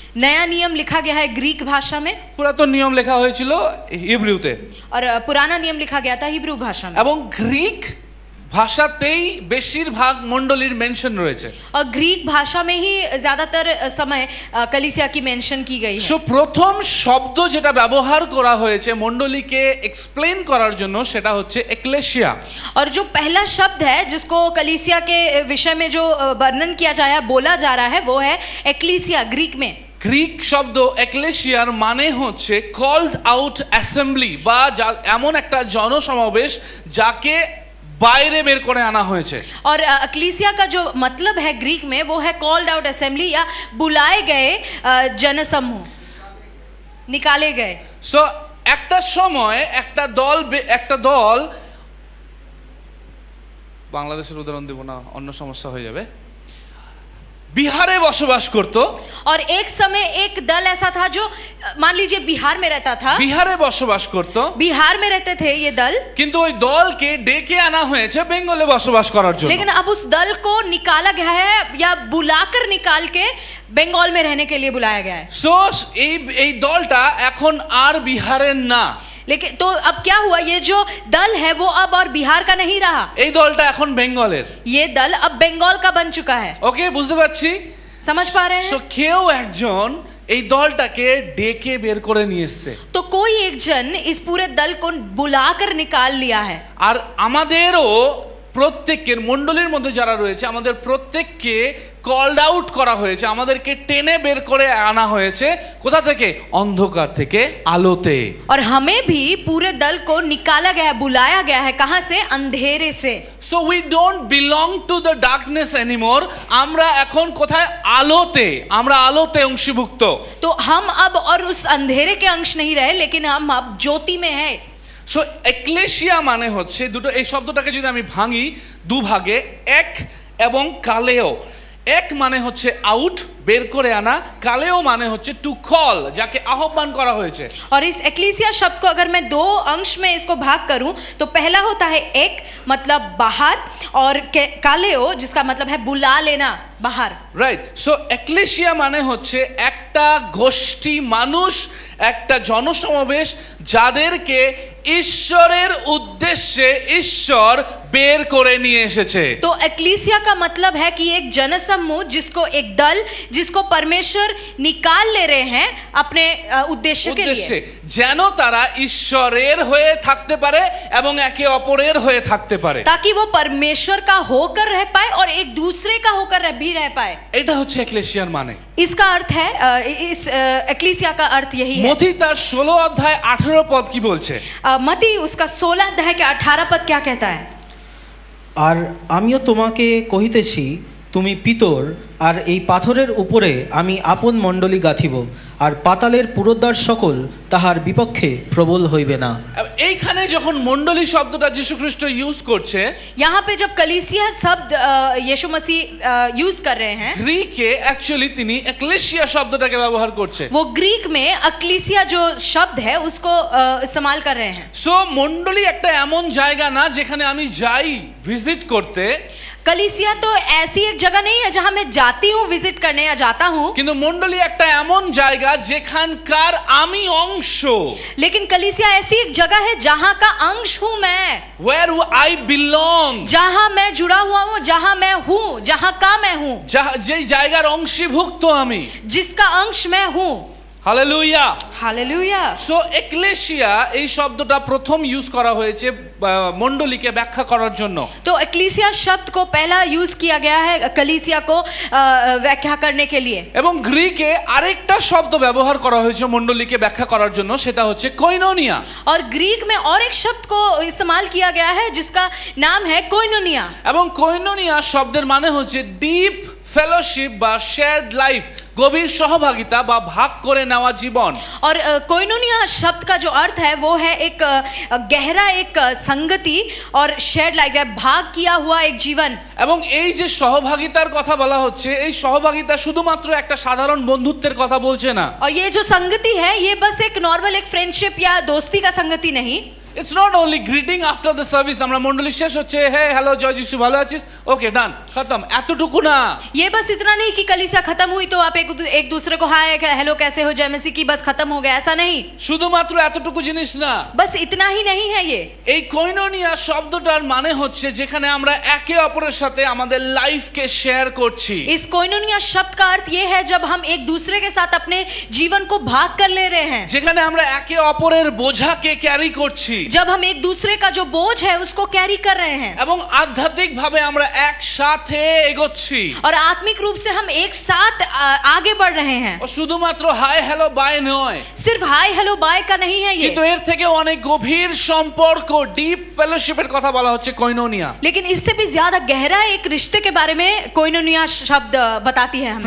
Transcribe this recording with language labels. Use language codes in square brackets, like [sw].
[hi] नया नियम लिखा गया है ग्रीक भाषा में, [bn] পুরাতন নিয়ম লেখা হয়েছিল হিব্রুতে, [hi] और पुराना नियम लिखा गया था हिब्रू भाषा में, [bn] এবং গ্রিক ভাষাতেই বেশিরভাগ মণ্ডলীর মেনশন রয়েছে। [hi] और ग्रीक भाषा में ही ज्यादातर समय कलीसिया की मेंशन की गई है। [bn] সো প্রথম শব্দ যেটা ব্যবহার করা হয়েছে মণ্ডলীকে এক্সপ্লেন করার জন্য সেটা হচ্ছে এক্লেশিয়া। [hi] और जो पहला शब्द है जिसको कलीसिया के विषय में जो वर्णन किया जाया बोला जा रहा है वो है एक्लीसिया ग्रीक में। [bn] গ্রিক শব্দ এক্লেশিয়ার মানে হচ্ছে কল্ড আউট অ্যাসেম্বলি, বা এমন একটা জনসমাবেশ যাকে বাইরে বের করে আনা হয়েছে। [hi] और एक्लीसिया का जो मतलब है ग्रीक में वो है कॉल्ड आउट असेंबली या बुलाए गए जनसमूह, निकाले गए। [bn] সো একটা সময় একটা দল বাংলাদেশের উদাহরণ দেব না, অন্য সমস্যা হয়ে যাবে, বিহারে বসবাস করত। [hi] और एक समय एक दल ऐसा था जो मान लीजिए बिहार में रहता था, [bn] বিহারে বসবাস করত, [hi] बिहार में रहते थे ये दल, [bn] কিন্তু ওই দলকে ডেকে আনা হয়েছে বেঙ্গলে বসবাস করার জন্য। [hi] लेकिन अब उस दल को निकाला गया है या बुलाकर निकाल के बंगाल में रहने के लिए बुलाया गया है। [bn] সো এই দলটা এখন আর বিহারের না, [hi] लेकिन तो अब क्या हुआ, ये जो दल है वो अब और बिहार का नहीं रहा, [bn] এই দলটা এখন বেঙ্গলের। [hi] ये दल अब बंगाल का बन चुका है। [bn] ওকে, বুঝতে পারছি। [hi] समझ पा रहे সো हैं? [bn] কেউ একজন এই দলটাকে ডেকে বের করে নিয়ে এসছে, [hi] तो कोई एक जन इस पूरे दल को बुलाकर निकाल लिया है। [bn] আর আমাদেরও প্রত্যেকের মণ্ডলীর মধ্যে যারা রয়েছে আমাদের প্রত্যেককে কলড আউট করা হয়েছে, আমাদেরকে টেনে বের করে আনা হয়েছে কোথা থেকে? অন্ধকার থেকে আলোতে। [hi] और हमें भी पूरे दल को निकाला गया है, बुलाया गया है, कहां से? अंधेरे से। [en] so we don't belong to the darkness anymore, [bn] আমরা এখন কোথায়? আলোতে, আমরা আলোতে অংশীভুক্ত। [hi] तो हम अब और उस अंधेरे के अंश नहीं रहे, लेकिन हम अब ज्योति में है। [bn] সো এক্লেশিয়া মানে হচ্ছে দুটো, এই শব্দটাকে যদি আমি ভাঙি দুভাগে, এক এবং কালেও। এক মানে হচ্ছে আউট, বের করে আনা, কালেও মানে হচ্ছে টু কল, যাকে আহ্বান করা হয়েছে। [hi] और इस एक्लीसिया शब्द को अगर मैं दो अंश में इसको भाग करूं तो पहला होता है एक, मतलब बाहर, और कालेओ जिसका मतलब है बुला लेना बाहर। [en] Right. [bn] সো এক্লেশিয়া মানে হচ্ছে একটা গোষ্ঠী মানুষ, একটা জনসমাবেশ যাদেরকে ঈশ্বরের উদ্দেশ্যে ঈশ্বর বের করে নিয়ে এসেছে। [hi] तो एक्लीसिया का मतलब है कि एक जनसमूह, जिसको एक दल, जिसको परमेश्वर निकाल ले रहे हैं अपने उद्देश्य के लिए, [bn] যেন তারা ঈশ্বরের হয়ে থাকতে পারে এবং একে অপরের হয়ে থাকতে পারে, [hi] ताकि वो परमेश्वर का होकर रह पाए और एक दूसरे का होकर भी रह पाए। [bn] এটা হচ্ছে এক্লেশিয়ার মানে। [hi] इसका अर्थ है, इस एक्लीसिया का अर्थ यही है। [bn] মথি তার 16 অধ্যায় 18 পদ কি বলছে? [hi] मती उसका 16 अध्याय के 18 पद क्या कहता है? [bn] আর আমিও তোমাকে কহিতেছি, তুমি পিতর, আর এই পাথরের উপরে আমি আপন মণ্ডলী গাঁথিব, আর পাতালের পুরোদ্বার সকল তাহার বিপক্ষে প্রবল হইবে না। এইখানে যখন মণ্ডলী শব্দটা যীশু খ্রিস্ট ইউজ করছে, [hi] यहाँ पे जब कलीसिया शब्द यीशु मसीह यूज कर रहे हैं, [bn] গ্রিকে অ্যাকচুয়ালি তিনি এক্লেশিয়া শব্দটাকে ব্যবহার করছে। [hi] वो ग्रीक में अक्लीसिया जो शब्द है उसको इस्तेमाल कर रहे हैं। [bn] সো মণ্ডলী একটা এমন জায়গা না যেখানে আমি যাই ভিজিট করতে, [hi] कलीसिया तो ऐसी एक जगह नहीं है जहां मैं जाता जाती हूँ विजिट करने या जाता हूँ, [bn] কিন্তু মণ্ডলী একটা এমন জায়গা যেখানকার আমি অংশ, [hi] लेकिन कलीसिया ऐसी एक जगह है जहाँ का अंश हूँ मैं, [en] where I belong, [hi] जहाँ मैं जुड़ा हुआ हूँ, जहाँ मैं हूँ, जहाँ का मैं हूँ, [bn] যেই জায়গার অংশীভুক্ত আমি। [hi] जिसका अंश मैं हूँ। [bn] হালেলুয়া। [hi] हालेलुया। [bn] সো এক্লেশিয়া এই শব্দটা প্রথম ইউজ করা হয়েছে মণ্ডলীকে ব্যাখ্যা করার জন্য। [hi] तो एक्लीसिया शब्द को पहला यूज किया गया है कलीसिया को व्याख्या करने के लिए। [bn] এবং গ্রিকে আরেকটা শব্দ ব্যবহার করা হয়েছে মণ্ডলীকে ব্যাখ্যা করার জন্য, সেটা হচ্ছে কোইনোনিয়া। [hi] और ग्रीक में और एक शब्द को इस्तेमाल किया गया है जिसका नाम है कोइनोनिया। [bn] এবং কোইনোনিয়া শব্দের মানে হচ্ছে ডিপ ফেলোশিপ বা শেয়ার্ড লাইফ, গভীর সহভাগিতা বা ভাগ করে নেওয়া জীবন। [hi] और कोइनोनिया शब्द का जो अर्थ है वो है एक गहरा एक संगति और शेयर्ड लाइफ, भाग किया हुआ एक जीवन। [bn] এবং এই যে সহভাগিতার কথা বলা হচ্ছে, এই সহভাগিতা শুধুমাত্র একটা সাধারণ বন্ধুত্বের কথা বলছে না। [hi] और ये जो संगति है ये बस एक नॉर्मल एक फ्रेंडशिप या दोस्ती का संगति नहीं। [en] It's not only greeting after the service, [bn] আমরা মণ্ডলী শেষ হচ্ছে হে হ্যালো জয় যিশু ভালো আছিস ওকে ডান খতম, এতটুকু না। [hi] ये बस इतना नहीं कि कलीसिया खत्म हुई तो आप एक दूसरे को हाय हेलो कैसे हो जय मसीह की बस खत्म हो गया, ऐसा नहीं। [bn] শুধুমাত্র এতটুকু জিনিস না, [hi] बस इतना ही नहीं है ये। [bn] এই কোইনোনিয়া শব্দটার মানে হচ্ছে যেখানে আমরা একে অপরের সাথে আমাদের লাইফকে শেয়ার করছি। [hi] इस कोइनोनिया शब्द का अर्थ ये है जब हम एक दूसरे के साथ अपने जीवन को भाग कर ले रहे हैं, [bn] যেখানে আমরা একে অপরের বোঝাকে ক্যারি করছি [hi] जब हम एक दूसरे का जो बोझ है उसको कैरी कर रहे हैं, [bn] এবং আধ্যাত্মিকভাবে আমরা একসাথে এগোচ্ছি। [hi] और आत्मिक रूप से हम एक साथ आगे बढ़ रहे हैं। [bn] ও শুধুমাত্র হাই হ্যালো বাই নয়, [hi] सिर्फ हाय हेलो बाय का नहीं है ये, [bn] কিন্তু এর থেকে অনেক গভীর সম্পর্ক ডিপ ফেলোশিপের কথা বলা হচ্ছে কোইনোনিয়া। [hi] लेकिन इससे भी ज्यादा गहरा एक रिश्ते के बारे में कोइनोनिया शब्द बताती है हमें।